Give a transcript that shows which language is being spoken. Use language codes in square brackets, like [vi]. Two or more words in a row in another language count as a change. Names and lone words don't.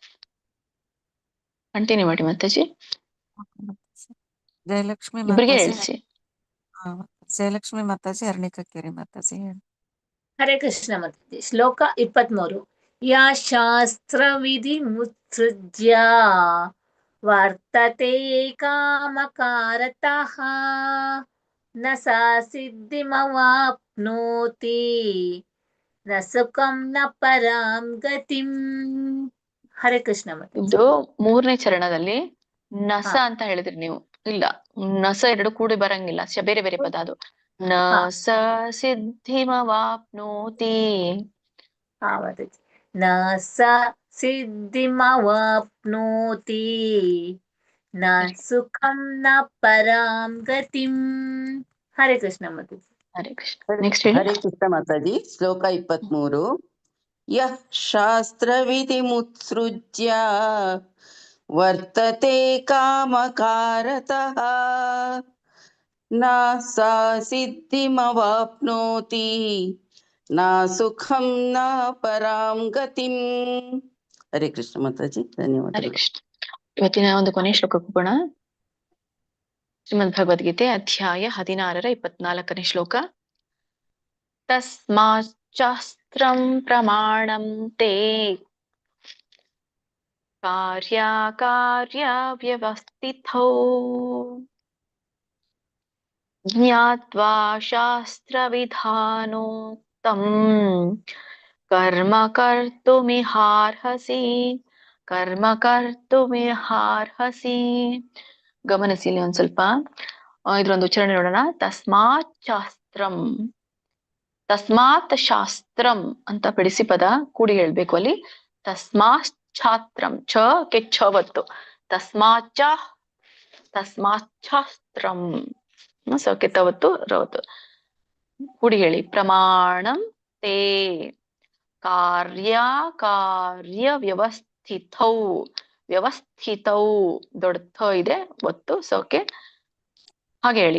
[kn] ಕಂಟಿನ್ಯೂ ಮಾಡಿ ಮಾತಾಜಿ. ಜಯಲಕ್ಷ್ಮಿ ಇಬ್ಬರಿಗೆ ಮಾತಾಜಿ. ಹೇಳ್ಸಿ. ಜಯಲಕ್ಷ್ಮಿ ಮಾತಾಜಿ, ಅರ್ಣಿಕಕ್ಕೇರಿ ಮಾತಾಜಿ ಹೇಳಿ. ಹರೇ ಕೃಷ್ಣ ಮಾತಾಜಿ. ಶ್ಲೋಕ 23. [sa] ಯಾ ಶಾಸ್ತ್ರ ವಿಧಿ ಮುತ್ಸೃಜ್ಯ ವರ್ತತೆ ಕಾಮಕಾರತಃ ನ ಸಾ ಸಿದ್ಧಿಮವಾಪ್ನೋತಿ ನ ಸುಖಂ ನ ಪರಾಂ ಗತಿಂ. [kn] ಹರೇ ಕೃಷ್ಣ ಮಾತಾಜಿ. ಇದು 3ನೇ ಚರಣದಲ್ಲಿ ನಸ ಅಂತ ಹೇಳಿದ್ರಿ ನೀವು. ಇಲ್ಲ, ನಸ 2 ಕೂಡಿ ಬರಂಗಿಲ್ಲ. ಬೇರೆ ಬೇರೆ ಪದ ಅದು. [sa] ನ ಸ ಸಿದ್ಧಿಮವಾಪ್ನೋತಿ. ನ ಸ ಸಿದ್ಧಿಮವಾಪ್ನೋತಿ ನ ಸುಖಂ ನ ಪರಾಂ ಗತಿಂ. [kn] ಹರೇ ಕೃಷ್ಣ ಮಾತಾಜಿ. ಹರೇ ಕೃಷ್ಣ. ನೆಕ್ಸ್ಟ್ ಹರೇ ಕೃಷ್ಣ ಮಾತಾಜಿ. ಶ್ಲೋಕ 23. [sa] ಯಃ ಶಾಸ್ತ್ರವಿಧಿ ಮುತ್ಸೃಜ್ಯ ವರ್ತತೆ ಕಾಮಕಾರತಃ ನ ಸಾ ಸಿದ್ಧಿಮವಾಪ್ನೋತಿ ನ ಸುಖಂ ನ ಪರಾಂ ಗತಿಂ. [kn] ಹರೇ ಕೃಷ್ಣ ಮಾತಾಜಿ, ಹರೇ ಧನ್ಯವಾದಗಳು. ಕೃಷ್ಣ. ಇವತ್ತಿನ ಒಂದು ಕೊನೆಯ ಶ್ಲೋಕಕ್ಕೆ ಹೋಗೋಣ. ಶ್ರೀಮದ್ ಭಗವದ್ಗೀತೆ ಅಧ್ಯಾಯ 16ರ 24ನೇ ಶ್ಲೋಕ. [sa] ತಸ್ಮಾಚ್ಚಾಸ್ತ್ರಂ ಪ್ರಮಾಣಂ ತೇ ಕಾರ್ಯಕಾರ್ಯ ವ್ಯವಸ್ಥಿತೌ ಜ್ಞಾತ್ವಾ ಶಾಸ್ತ್ರವಿಧಾನೋಕ್ತಂ ಕರ್ಮ ಕರ್ತುಮಿಹಾರ್ಹಸಿ. [kn] ಗಮನಿಸಿ ಇಲ್ಲಿ ಒಂದ್ ಸ್ವಲ್ಪ ಇದ್ರೊಂದು ಉಚ್ಚಾರಣೆ ನೋಡೋಣ. [sa] ತಸ್ಮಾತ್ ಶಾಸ್ತ್ರಂ, ತಸ್ಮಾತ್ ಶಾಸ್ತ್ರಂ [kn] ಅಂತ ಬಿಡಿಸಿ ಪದ ಕೂಡಿ ಹೇಳ್ಬೇಕು ಅಲ್ಲಿ. [sa] ತಸ್ಮಾತ್ ಛಾತ್ರಂ, [kn] ಛ ಕೆ ಛ ಒತ್ತು. [sa] ತಸ್ಮಾಚ ತಸ್ಮಾಚ್ಛಾಸ್ತ್ರಂ [kn] ಸೌಕೆ ತವತ್ತು ರವತ್ತು ಕೂಡಿ ಹೇಳಿ. [sa] ಪ್ರಮಾಣಂ ತೇ ಕಾರ್ಯ ವ್ಯವಸ್ಥಿತೌ, [kn] ವ್ಯವಸ್ಥಿತೌ ದೊಡ್ಡ ಥ ಇದೆ ಒತ್ತು ಸೌಕೆ ಹಾಗೆ ಹೇಳಿ.